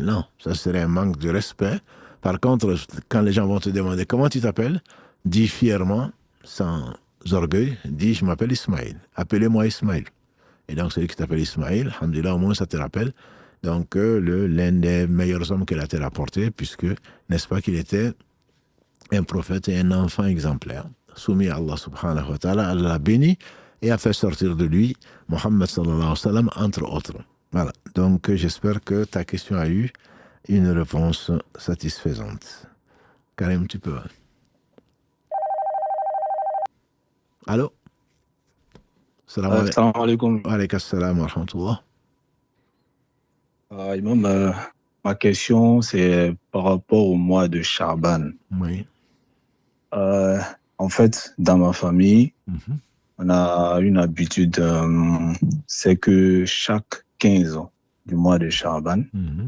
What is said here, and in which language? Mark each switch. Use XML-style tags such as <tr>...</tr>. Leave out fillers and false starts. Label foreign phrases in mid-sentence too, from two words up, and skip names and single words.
<fr>Non, ça serait un manque de respect. Par contre, quand les gens vont te demander comment tu t'appelles, dis fièrement, sans orgueil, dis je m'appelle Ismaïl. Appelez-moi Ismaïl. Et donc, celui qui t'appelle Ismaïl, alhamdoulilah, au moins ça te rappelle. Donc, l'un des meilleurs hommes que la terre a porté, puisque, n'est-ce pas, qu'il était un prophète et un enfant exemplaire, soumis à Allah</fr> <ar>سبحانه وتعالى,</ar> <fr>Allah l'a béni et a fait sortir de lui Mohammed</fr> <ar>صلى الله عليه وسلم,</ar> <fr>entre autres. Voilà. Donc, j'espère que ta question a eu une réponse satisfaisante. Karim, tu peux. Allô?</fr> <ar>السلام عليكم. وعليكم السلام ورحمة الله.</ar> <fr>Imam, ma question, c'est par rapport au mois de Chaban. Oui. Euh, En fait, dans ma famille, Mhm. on a une habitude, c'est que chaque 15 du mois de Chaban, Mhm.</fr>